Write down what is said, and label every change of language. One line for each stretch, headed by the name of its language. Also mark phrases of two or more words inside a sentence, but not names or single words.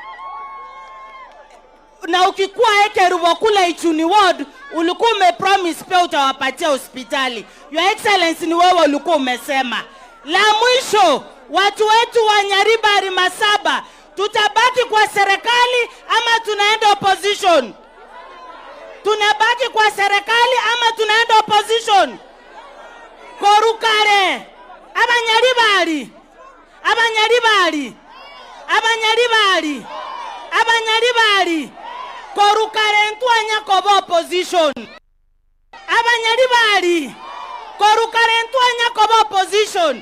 Swahili: Na ukikuwa Ekerubo kule Ichuni Ward, ulikuwa umepromise pia utawapatia hospitali.
English: Your Excellency,
Swahili: ni wewe ulikuwa umesema. La mwisho, watu wetu wa Nyaribari Masaba, tutabaki kwa serikali ama tunaenda opposition? Tunabaki kwa serikali ama tunaenda opposition?
Gusii: Korukare Abanyaribari Korukare ntwanya koba opposition. Abanyaribari Korukare ntwanya koba opposition.